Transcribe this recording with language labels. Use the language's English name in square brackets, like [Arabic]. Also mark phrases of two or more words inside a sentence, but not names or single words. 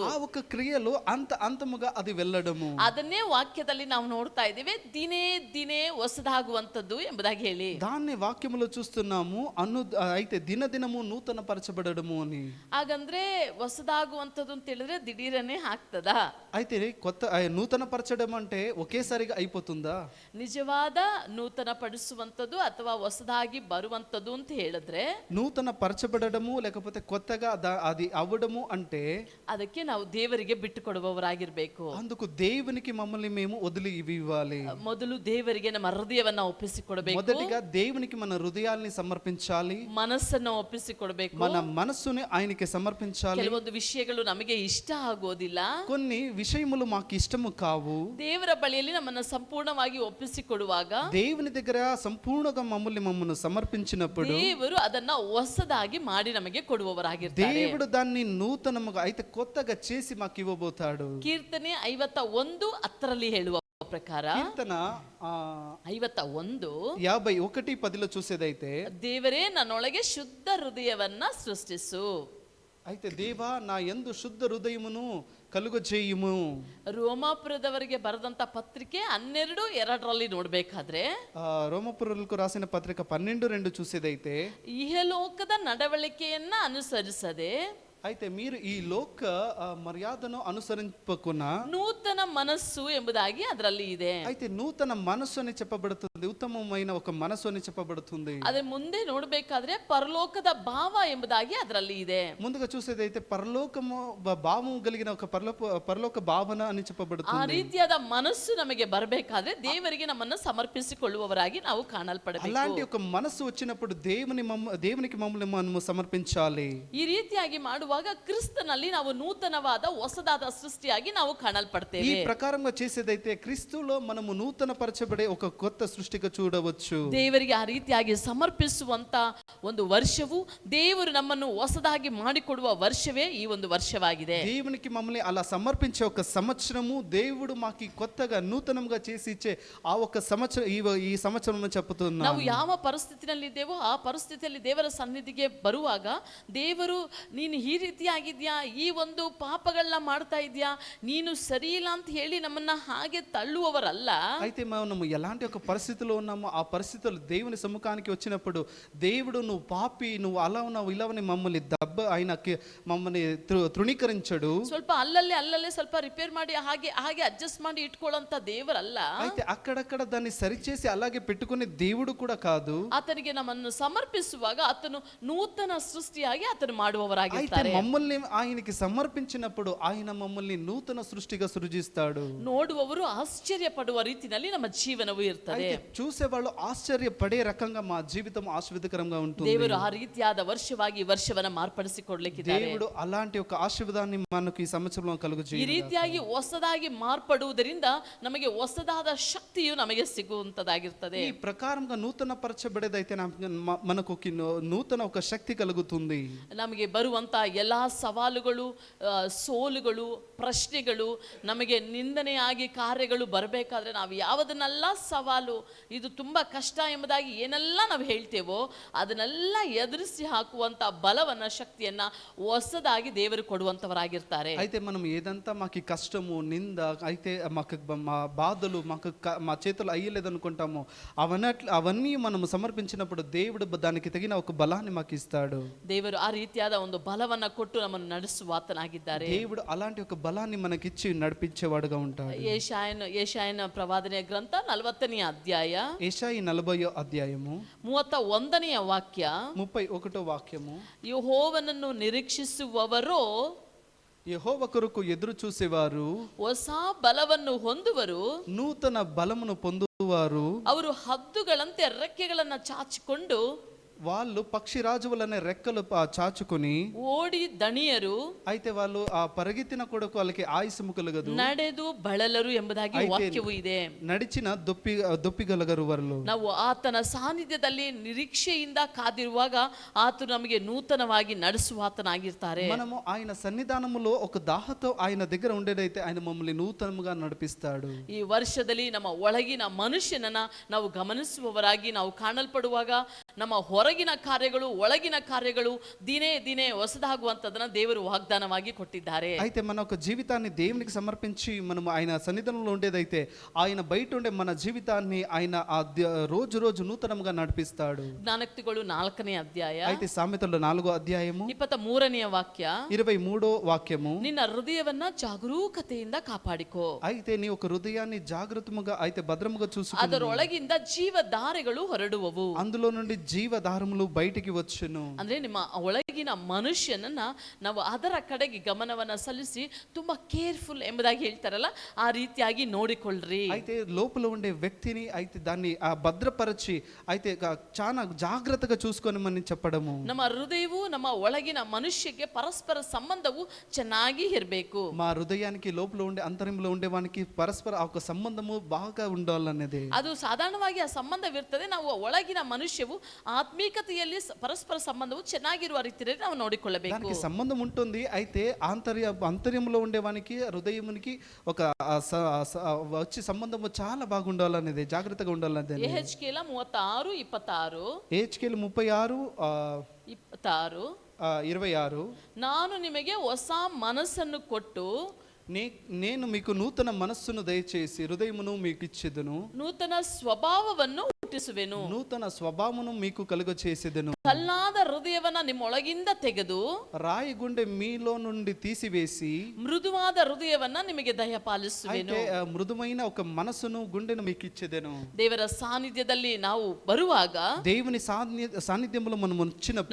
[Telugu] ఆ ఒక క్రియలో అంతముగా అది వెళ్ళడము. [Kannada] ಅದನ್ನೇ ವಾಕ್ಯದಲ್ಲಿ ನಾವು ನೋಡ್ತಾ ಇದ್ದೀವಿ, ದಿನೇ ದಿನೇ ಹೊಸದಾಗುವಂತದ್ದು ಎಂಬುದಾಗಿ ಹೇಳಿ. [Telugu] దాన్ని వాక్యములో చూస్తున్నాము. అయితే దినదినము నూతన పరచబడడము అని. [Kannada] ಹಾಗಂದ್ರೆ ಹೊಸದಾಗುವಂತದ್ದು ಅಂತ ಹೇಳಿದ್ರೆ ದಿಢೀರನೆ ಆಗ್ತದಾ? [Telugu] అయితే కొత్త నూతన పరచడం అంటే ఒకేసారిగా అయిపోతుందా? [Kannada] ನಿಜವಾದ ನೂತನ ಪಡಿಸುವಂತದ್ದು ಅಥವಾ ಹೊಸದಾಗಿ ಬರುವಂತದ್ದು ಅಂತ ಹೇಳಿದ್ರೆ [Telugu] నూతన పరచబడము లేకపోతే కొత్తగా అది అవ్వడము అంటే [Kannada] ಅದಕ್ಕೆ ನಾವು ದೇವರಿಗೆ ಬಿಟ್ಟು ಕೊಡುವವರಾಗಿರ್ಬೇಕು. [Telugu] అందుకు దేవునికి మమ్మల్ని మేము వదిలి ఇవ్వాలి. [Kannada] ಮೊದಲು ದೇವರಿಗೆ ನಮ್ಮ ಹೃದಯವನ್ನ ಒಪ್ಪಿಸಿಕೊಡಬೇಕು. [Telugu] మొదటిగా దేవునికి మన హృదయాల్ని సమర్పించాలి. [Kannada] ಮನಸ್ಸನ್ನು ಒಪ್ಪಿಸಿಕೊಡಬೇಕು. [Telugu] మన మనస్సుని ఆయనకి సమర్పించాలి. [Kannada] ಕೆಲವೊಂದು ವಿಷಯಗಳು ನಮಗೆ ಇಷ್ಟ ಆಗೋದಿಲ್ಲ, [Telugu] కొన్ని విషయములు మాకు ఇష్టము కావు. [Kannada] ದೇವರ ಬಳಿಯಲ್ಲಿ ನಮ್ಮನ್ನು ಸಂಪೂರ್ಣವಾಗಿ ಒಪ್ಪಿಸಿಕೊಡುವಾಗ [Telugu] దేవుని దగ్గర సంపూర్ణంగా మమ్మల్ని సమర్పించినప్పుడు [Kannada] ದೇವರು ಅದನ್ನ ಹೊಸದಾಗಿ ಮಾಡಿ ನಮಗೆ ಕೊಡುವವರಾಗಿರ್ತಾರೆ. [Telugu] దేవుడు దాన్ని నూతనముగా అయితే కొత్తగా చేసి మాకు ఇవ్వబోతాడు. [Kannada] ಕೀರ್ತನೆ 51:10 ಹೇಳುವ ಪ್ರಕಾರ, [Telugu] కీర్తన 51:10 చూసేదైతే, [Kannada] ದೇವರೇ ನನ್ನೊಳಗೆ ಶುದ್ಧ ಹೃದಯವನ್ನ ಸೃಷ್ಟಿಸು. [Telugu] అయితే దేవా నా యందు శుద్ధ హృదయమును కలుగజేయుము. [Kannada] ರೋಮಾಪುರದವರಿಗೆ ಬರೆದಂತ ಪತ್ರಿಕೆ 12:2 ನೋಡ್ಬೇಕಾದ್ರೆ, [Telugu] రోమపురులకు రాసిన పత్రిక 12:2 చూసేదైతే, [Kannada] ಇಹಲೋಕದ ನಡವಳಿಕೆಯನ್ನ ಅನುಸರಿಸದೆ [Telugu] అయితే మీరు ఈ లోక మర్యాదను అనుసరింపకున్నా [Kannada] ನೂತನ ಮನಸ್ಸು ಎಂಬುದಾಗಿ ಅದರಲ್ಲಿ ಇದೆ. [Telugu] అయితే నూతన మనస్సు అని చెప్పబడుతుంది. ఉత్తమమైన ఒక మనస్సు అని చెప్పబడుతుంది. [Kannada] ಅದೇ ಮುಂದೆ ನೋಡ್ಬೇಕಾದ್ರೆ ಪರಲೋಕದ ಭಾವ ಎಂಬುದಾಗಿ ಅದರಲ್ಲಿ ಇದೆ. [Telugu] ముందుగా చూసేదైతే పరలోకము భావం కలిగిన ఒక పరలోక భావన అని [Kannada] ಆ [Telugu] చెప్పబడుతుంది. [Kannada] ರೀತಿಯಾದ ಮನಸ್ಸು ನಮಗೆ ಬರಬೇಕಾದ್ರೆ ದೇವರಿಗೆ ನಮ್ಮನ್ನ ಸಮರ್ಪಿಸಿಕೊಳ್ಳುವವರಾಗಿ ನಾವು ಕಾಣಲ್ಪಡಬೇಕು. [Telugu] అలాంటి ఒక మనస్సు వచ్చినప్పుడు దేవునికి మమ్మల్ని మనము సమర్పించాలి. [Kannada] ಈ ರೀತಿಯಾಗಿ ಮಾಡುವಾಗ ಕ್ರಿಸ್ತನಲ್ಲಿ ನಾವು ನೂತನವಾದ ಹೊಸದಾದ ಸೃಷ್ಟಿಯಾಗಿ ನಾವು [Telugu] ఈ [Kannada] ಕಾಣಲ್ಪಡ್ತೇವೆ. [Telugu] ప్రకారంగా చేసేదైతే క్రీస్తులో మనము నూతన పరచబడే ఒక కొత్త సృష్టిగా చూడవచ్చు. [Kannada] ದೇವರಿಗೆ ಆ ರೀತಿಯಾಗಿ ಸಮರ್ಪಿಸುವಂತ ಒಂದು ವರ್ಷವು ದೇವರು ನಮ್ಮನ್ನು ಹೊಸದಾಗಿ ಮಾಡಿಕೊಡುವ ವರ್ಷವೇ ಈ ಒಂದು ವರ್ಷವಾಗಿದೆ. [Telugu] దేవునికి మమ్మల్ని అలా సమర్పించే ఒక సంవత్సరము దేవుడు మాకి కొత్తగా నూతనంగా చేసి ఇచ్చే ఆ ఒక సంవత్సరం ఈ సంవత్సరం చెప్తున్నాను. [Kannada] ನಾವು ಯಾವ ಪರಿಸ್ಥಿತಿನಲ್ಲಿದ್ದೇವೋ ಆ ಪರಿಸ್ಥಿತಿಯಲ್ಲಿ ದೇವರ ಸನ್ನಿಧಿಗೆ ಬರುವಾಗ ದೇವರು ನೀನು ಈ ರೀತಿಯಾಗಿದ್ಯಾ, ಈ ಒಂದು ಪಾಪಗಳನ್ನ ಮಾಡ್ತಾ ಇದ್ಯಾ, ನೀನು ಸರಿ ಇಲ್ಲ ಅಂತ ಹೇಳಿ ನಮ್ಮನ್ನ ಹಾಗೆ ತಳ್ಳುವವರಲ್ಲ. [Telugu] అయితే మనము ఎలాంటి ఒక పరిస్థితిలో ఉన్నామో ఆ పరిస్థితులు దేవుని సముఖానికి వచ్చినప్పుడు దేవుడు నువ్వు పాపి, నువ్వు అలా ఉన్నావు ఇలా మమ్మల్ని ఆయనకి మమ్మల్ని తృణీకరించడు. [Kannada] ಸ್ವಲ್ಪ ಅಲ್ಲಲ್ಲೇ ಸ್ವಲ್ಪ ರಿಪೇರ್ ಮಾಡಿ ಹಾಗೆ ಹಾಗೆ ಅಡ್ಜಸ್ಟ್ ಮಾಡಿ ಇಟ್ಕೊಳ್ಳೋಂತ ದೇವರಲ್ಲ. [Telugu] అయితే అక్కడక్కడ దాన్ని సరిచేసి అలాగే పెట్టుకునే దేవుడు కూడా కాదు. [Kannada] ಆತನಿಗೆ ನಮ್ಮನ್ನು ಸಮರ್ಪಿಸುವಾಗ ಆತನು ನೂತನ ಸೃಷ್ಟಿಯಾಗಿ ಆತನು [Telugu] అయితే [Kannada] ಮಾಡುವವರಾಗಿರ್ತಾರೆ. [Telugu] మమ్మల్ని ఆయనకి సమర్పించినప్పుడు ఆయన మమ్మల్ని నూతన సృష్టిగా సృజిస్తాడు. [Kannada] ನೋಡುವವರು ಆಶ್ಚರ್ಯ ಪಡುವ ರೀತಿಯಲ್ಲಿ ನಮ್ಮ ಜೀವನವು ಇರ್ತದೆ. [Telugu] అయితే చూసేవాళ్ళు ఆశ్చర్యపడే రకంగా మా జీవితం ఆశీర్వాదకరంగా ఉంటుంది. [Kannada] ದೇವರು ಆ ರೀತಿಯಾದ ವರ್ಷವಾಗಿ ವರ್ಷವನ್ನ ಮಾರ್ಪಡಿಸಿಕೊಡ್ಲಿಕ್ಕಿದ್ದಾರೆ. [Telugu] దేవుడు అలాంటి ఒక ఆశీర్వాదాన్ని మనకు ఈ సంవత్సరంలో [Kannada] ಈ [Telugu] కలుగజేయును. [Kannada] ರೀತಿಯಾಗಿ ಹೊಸದಾಗಿ ಮಾರ್ಪಡುವುದರಿಂದ ನಮಗೆ ಹೊಸದಾದ ಶಕ್ತಿಯು ನಮಗೆ ಸಿಗುವಂತದಾಗಿರ್ತದೆ. [Telugu] ఈ ప్రకారంగా నూతన పరచబడేదైతే మనకు నూతన ఒక శక్తి కలుగుతుంది. [Kannada] ನಮಗೆ ಬರುವಂತ ಎಲ್ಲಾ ಸವಾಲುಗಳು, ಸೋಲುಗಳು, ಪ್ರಶ್ನೆಗಳು, ನಮಗೆ ನಿಂದನೆಯಾಗಿ ಕಾರ್ಯಗಳು ಬರಬೇಕಾದ್ರೆ ನಾವು ಯಾವುದನ್ನೆಲ್ಲ ಸವಾಲು, ಇದು ತುಂಬಾ ಕಷ್ಟ ಎಂಬುದಾಗಿ ಏನೆಲ್ಲ ನಾವು ಹೇಳ್ತೇವೋ ಅದನ್ನೆಲ್ಲ ಎದುರಿಸಿ ಹಾಕುವಂತ ಬಲವನ್ನ, ಶಕ್ತಿಯನ್ನ ಹೊಸದಾಗಿ ದೇವರು ಕೊಡುವಂತವರಾಗಿರ್ತಾರೆ. [Telugu] అయితే మనం ఏదంతా మాకు కష్టము, నింద అయితే మాకు మా బాధలు మా చేతులు అయ్యలేదనుకుంటామో అవన్నీ మనం సమర్పించినప్పుడు దేవుడు దానికి తగిన ఒక బలాన్ని మాకు ఇస్తాడు. [Kannada] ದೇವರು ಆ ರೀತಿಯಾದ ಒಂದು ಬಲವನ್ನ ಕೊಟ್ಟು ನಮ್ಮನ್ನು ನಡೆಸುವ ಆತನಾಗಿದ್ದಾರೆ. [Telugu] దేవుడు అలాంటి ఒక బలాన్ని మనకిచ్చి నడిపించేవాడుగా ఉంటాడు. [Kannada] ಯೆಶಾಯನ ಪ್ರವಾದನೆಯ ಗ್ರಂಥ 40ನೇ ಅಧ್ಯಾಯ [Telugu] యెషయా 40వ అధ్యాయము [Kannada] 31ನೇ ವಾಕ್ಯ, [Telugu] 31వ వాక్యము, [Kannada] ಯೆಹೋವನನ್ನು ನಿರೀಕ್ಷಿಸುವವರೋ [Telugu] యెహోవా కొరకు ఎదురు చూసేవారు [Kannada] ಹೊಸ ಬಲವನ್ನು ಹೊಂದುವರು, [Telugu] నూతన బలమును పొందువారు, [Kannada] ಅವರು ಹದ್ದುಗಳಂತೆ ರೆಕ್ಕೆಗಳನ್ನ ಚಾಚಿಕೊಂಡು [Telugu] వాళ్ళు పక్షిరాజువలనే రెక్కలు చాచుకుని [Kannada] ಓಡಿ ದಣಿಯರು, [Telugu] అయితే వాళ్ళు ఆ పరిగెత్తిన కొడుకు వాళ్ళకి ఆయుస్సు కలగదు, [Kannada] ನಡೆದು ಬಳಲರು ಎಂಬುದಾಗಿ [Telugu] అయితే [Kannada] ವಾಕ್ಯವು ಇದೆ. [Telugu] నడిచిన దొప్పిగలగరు వాళ్ళు. [Kannada] ನಾವು ಆತನ ಸಾನ್ನಿಧ್ಯದಲ್ಲಿ ನಿರೀಕ್ಷೆಯಿಂದ ಕಾದಿರುವಾಗ ಆತನು ನಮಗೆ ನೂತನವಾಗಿ ನಡೆಸುವ ಆತನಾಗಿರ್ತಾರೆ. [Telugu] మనము ఆయన సన్నిధానములో ఒక దాహతో ఆయన దగ్గర ఉండేదైతే ఆయన మమ్మల్ని నూతనముగా నడిపిస్తాడు. [Kannada] ಈ ವರ್ಷದಲ್ಲಿ ನಮ್ಮ ಒಳಗಿನ ಮನುಷ್ಯನನ್ನ ನಾವು ಗಮನಿಸುವವರಾಗಿ ನಾವು ಕಾಣಲ್ಪಡುವಾಗ ನಮ್ಮ ಹೊರಗಿನ ಕಾರ್ಯಗಳು ಒಳಗಿನ ಕಾರ್ಯಗಳು ದಿನೇ ದಿನೇ ಹೊಸದಾಗುವಂತದನ್ನ ದೇವರು ವಾಗ್ದಾನವಾಗಿ ಕೊಟ್ಟಿದ್ದಾರೆ. [Telugu] అయితే మన ఒక జీవితాన్ని దేవునికి సమర్పించి మనం ఆయన సన్నిధానంలో ఉండేదైతే ఆయన బయట ఉండే మన జీవితాన్ని ఆయన రోజు రోజు నూతనంగా నడిపిస్తాడు. [Kannada] ಜ್ಞಾನೋಕ್ತಿಗಳು 4ನೇ ಅಧ್ಯಾಯ [Telugu] అయితే సామెతలు 4వ అధ్యాయము [Kannada] 23ನೇ ವಾಕ್ಯ [Telugu] 23వ వాక్యము, [Kannada] ನಿನ್ನ ಹೃದಯವನ್ನ ಜಾಗರೂಕತೆಯಿಂದ ಕಾಪಾಡಿಕೋ. [Telugu] అయితే నీ ఒక హృదయాన్ని జాగృతముగా అయితే భద్రముగా చూసుకో, [Kannada] ಅದರೊಳಗಿಂದ ಜೀವಧಾರೆಗಳು ಹೊರಡುವವು. [Telugu] అందులో నుండి జీవధారములు బయటికి వచ్చును. [Kannada] ಅಂದ್ರೆ ನಿಮ್ಮ ಒಳಗಿನ ಮನುಷ್ಯನನ್ನ ನಾವು ಅದರ ಕಡೆಗೆ ಗಮನವನ್ನ ಸಲ್ಲಿಸಿ ತುಂಬಾ ಕೇರ್ಫುಲ್ ಎಂಬುದಾಗಿ ಹೇಳ್ತಾರಲ್ಲ, ಆ ರೀತಿಯಾಗಿ ನೋಡಿಕೊಳ್ಳ್ರಿ. [Telugu] అయితే లోపల ఉండే వ్యక్తిని అయితే దాన్ని భద్రపరచి అయితే చాలా జాగ్రత్తగా చూసుకోనమని చెప్పడము. [Kannada] ನಮ್ಮ ಹೃದಯವು ನಮ್ಮ ಒಳಗಿನ ಮನುಷ್ಯಗೆ ಪರಸ್ಪರ ಸಂಬಂಧವು ಚೆನ್ನಾಗಿ ಇರಬೇಕು. [Telugu] మా హృదయానికి లోపల ఉండే అంతరంలో ఉండే వానికి పరస్పర ఒక సంబంధము బాగా ఉండాలనేది. [Kannada] ಅದು ಸಾಧಾರಣವಾಗಿ ಆ ಸಂಬಂಧವಿರ್ತದೆ. ನಾವು ಒಳಗಿನ ಮನುಷ್ಯವು ಆತ್ಮೀಕತೆಯಲ್ಲಿ ಪರಸ್ಪರ ಸಂಬಂಧವು ಚೆನ್ನಾಗಿರುವ ರೀತಿಯಲ್ಲಿ ನಾವು ನೋಡಿಕೊಳ್ಳಬೇಕು. [Telugu] దానికి సంబంధం ఉంటుంది. అయితే అంతర్యంలో ఉండేవానికి హృదయమునికి ఒక వచ్చి సంబంధము చాలా బాగుండాలనేది, జాగ్రత్తగా ఉండాలనేది. యెహెజ్కేల 36:26 యెహెజ్కేలు 36 26 [Kannada] ನಾನು ನಿಮಗೆ ಹೊಸ ಮನಸ್ಸನ್ನು ಕೊಟ್ಟು [Telugu] నేను మీకు నూతన మనస్సును దయచేసి హృదయమును మీకు ఇచ్చేదను, [Kannada] ನೂತನ ಸ್ವಭಾವವನ್ನು ಹುಟ್ಟಿಸುವೆನು, [Telugu] నూతన స్వభావమును మీకు కలుగ చేసేదను. [Kannada] ಕಲ್ಲಾದ ಹೃದಯವನ್ನ ನಿಮ್ಮೊಳಗಿಂದ ತೆಗೆದು [Telugu] రాయి గుండె మీలో నుండి తీసివేసి [Kannada] ಮೃದುವಾದ ಹೃದಯವನ್ನ ನಿಮಗೆ ದಯಪಾಲಿಸುವೆನು. [Telugu] అయితే మృదుమైన ఒక మనసును గుండెను మీకు ఇచ్చేదను. [Kannada] ದೇವರ ಸಾನ್ನಿಧ್ಯದಲ್ಲಿ ನಾವು ಬರುವಾಗ [Telugu] దేవుని సాన్నిధ్యంలో మనం వచ్చినప్పుడు